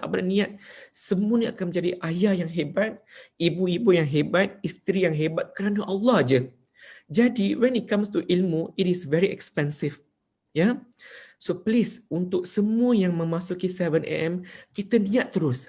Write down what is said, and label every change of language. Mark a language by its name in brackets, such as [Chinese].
[Malay] Abadam niat semua ni akan menjadi ayah yang hebat, ibu-ibu yang hebat, isteri yang hebat kerana Allah je. [English] Jadi when it comes to ilmu, it is very expensive. [Malay] Ya. [English] So please, [Malay] untuk semua yang memasuki 7am, kita niat terus.